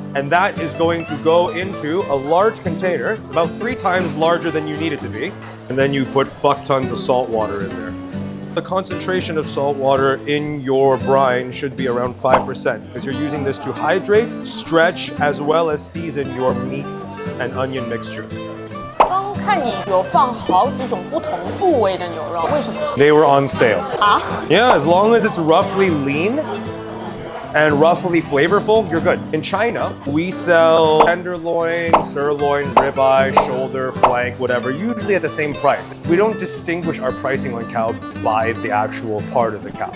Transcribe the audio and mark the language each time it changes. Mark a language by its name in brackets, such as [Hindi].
[English] And that is going to go into a large container, about 3 times larger than you need it to be. And then you put fuck tons of salt water in there. The concentration of salt water in your brine should be around 5% because you're using this to hydrate, stretch, as well as season your meat and onion mixture. [Chinese] 刚看你有放好几种不同部位的牛肉，为什么？ [English] They were on sale. 啊？ Yeah, as long as it's roughly lean and roughly flavorful, you're good. In China, we sell tenderloin, sirloin, ribeye, shoulder, flank, whatever, usually at the same price. We don't distinguish our pricing on cow by the actual part of the cow.